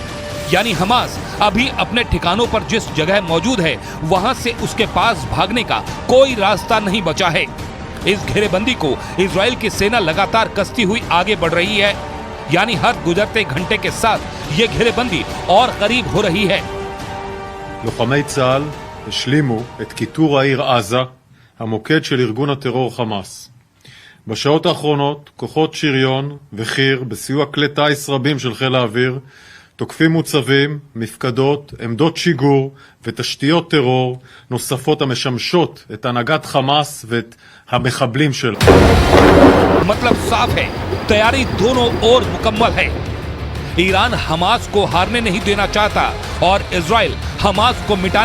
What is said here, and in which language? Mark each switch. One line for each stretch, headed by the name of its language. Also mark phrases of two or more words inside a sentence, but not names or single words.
Hindi: यानी हमास अभी अपने ठिकानों पर जिस जगह मौजूद है वहां से उसके पास भागने का कोई रास्ता नहीं बचा है। इस घेरेबंदी को इजराइल की सेना लगातार कसती हुई आगे बढ़ रही है। यानी हर गुजरते घंटे के साथ ये घेरेबंदी और करीब हो रही है।
Hebrew: לוחמי צה"ל השלימו את כיתור העיר עזה המוקד של ארגון הטרור חמאס. בשעות האחרונות, כוחות שריון וחי"ר, בסיוע כלי טיס רבים של חיל האוויר, תוקפים מוצבים, מפקדות, עמדות שיגור ותשתיות טרור נוספות המשמשות את הנהגת חמאס ואת המחבלים שלה.
Hindi: मतलब साफ है, तैयारी दोनों ओर मुकम्मल है। ईरान हमास को हारने नहीं देना चाहता और इजराइल हमास को मिटाने